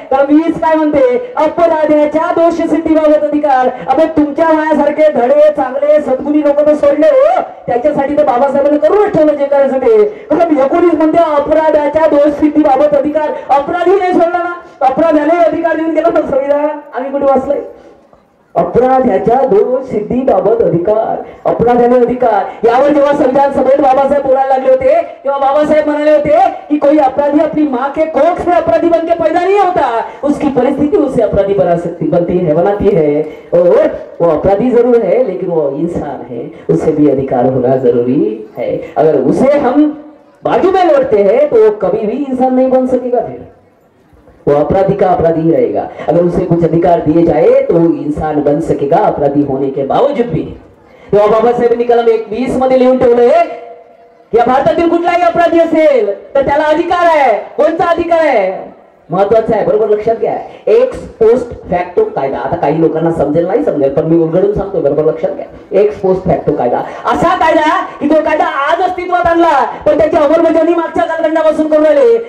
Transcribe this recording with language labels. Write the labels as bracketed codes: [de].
[mr] कलम 20 काय म्हणते? अपराध्याच्या दोष सिद्धीबाबत अधिकार. अबे तुमच्या माझ्यासारखे धडे चांगले सद्गुणी लोक तर सोडले हो, त्याच्यासाठी तर बाबासाहेबांनी करूनच ठेवलं जे करायचं ते. कलम 19 म्हणते अपराधाच्या दोष सिद्धीबाबत अधिकार. अपराधी नाही सोडला ना, अपराध्याने अधिकार देऊन गेला तर संविधान आम्ही कुठे वाचलंय? अपराध्याच्या दोष सिद्धीबाबत अधिकार, अपराध्याने अधिकार, यावर जेव्हा संविधान सभेत बाबासाहेब बोलायला लागले होते तेव्हा बाबासाहेब म्हणाले होते कि [hi] कोई अपराधी अपनी माँ के कोख से अपराधी बन के पैदा नहीं होता, उसकी परिस्थिति उसे अपराधी बना सकती बनती है बनाती है, और वो अपराधी जरूर है लेकिन वो इंसान है, उसे भी अधिकार होना जरूरी है। अगर उसे हम बाजू में लौटते हैं तो वो कभी भी इंसान नहीं बन सकेगा, फिर वो अपराधी का अपराधी ही रहेगा। अगर उसे कुछ अधिकार दिए जाए तो वो इंसान बन सकेगा अपराधी होने के बावजूद भी। [mr] तेव्हा बाबासाहेबांनी कलम 21 मध्ये लिहून ठेवले की भारतातील कुठलाही अपराधी असेल तर त्याला अधिकार आहे। कोणता अधिकार आहे? महत्वाचा आहे, बरोबर लक्षात घ्या। एक्स पोस्ट फॅक्टो कायदा, आता काही लोकांना समजेल नाही समजेल पण मी उलगडून सांगतो, बरोबर लक्षात घ्या। एक्स पोस्ट फॅक्टो कायदा असा कायदा की जो कायदा आज अस्तित्वात आणला पण त्याची अंमलबजावणी मागच्या कालखंडापासून करून राहिले।